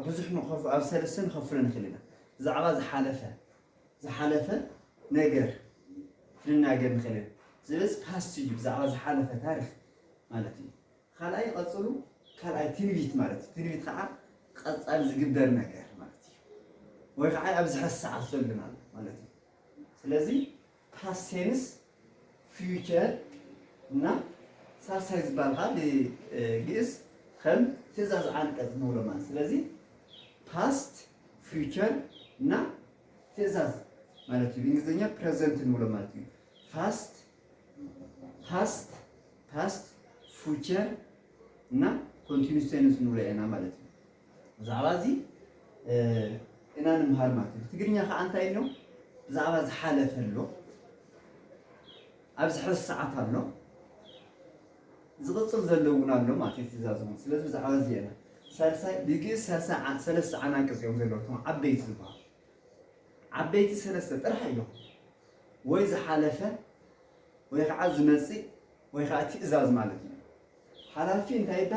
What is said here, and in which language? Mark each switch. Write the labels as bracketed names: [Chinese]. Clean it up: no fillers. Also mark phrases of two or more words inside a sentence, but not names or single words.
[Tigrinya] ብዙሕ ኣብ ሰለስተ ንኸፍሎ ንኽእል ኢና። ብዛዕባ ዝሓለፈ ነገር ክንናገር ንኽእል ኢና። ስለዚ ፓስት እዩ ብዛዕባ ዝሓለፈ ታሪክ ማለት እዩ። ካልኣይ ቀፅሉ ካልኣይ ትንቢት ማለት እዩ። ትንቢት ከዓ ቀፃሊ ዝግበር ነገር ማለት እዩ። ወይ ከዓ ኣብዚ ሕዚ ሰዓት ዘሎ ማለት እዩ። ስለዚ [English] past tense, future [Tigrinya] እና ሳልሳይ ዝበሃል ከዓ ብግእዝ ከም ትእዛዝ አንቀጽ ንብሎ ማለት ስለዚ [English] past future [Tigrinya] እና ትእዛዝ ማለት እዩ። በእንግሊዝኛ ፕሬዘንት ንብሎ ማለት እዩ። [English] past future [Tigrinya] እና [English] continuous tense [Tigrinya] ንብሎ ኢና ማለት እዩ። ብዛዕባ እዚ ኢና ንምሃር ማለት እዩ። ትግርኛ ከዓ እንታይ ኢሎ ብዛዕባ ዝሓለፈ ኣሎ፣ ኣብዚ ሕዚ ሰዓት ኣሎ፣ ዝቕፅል ዘሎ እውን ኣሎ ማለት እዩ። ትእዛዝ እውን ስለዚ ብዛዕባ እዚ ኢና ሳልሳይ ብግእዝ ሰለስተ ዓናቅጽ እዮም ዘለዉ ዓበይቲ ዝበሃሉ ዓበይቲ ሰለስተ ጥራሕ እዮም። ወይ ዝሓለፈ ወይ ከዓ ዝመፅእ ወይ ከዓ ትእዛዝ ማለት እዩ። ሓላፊ እንታይ ይበሃል?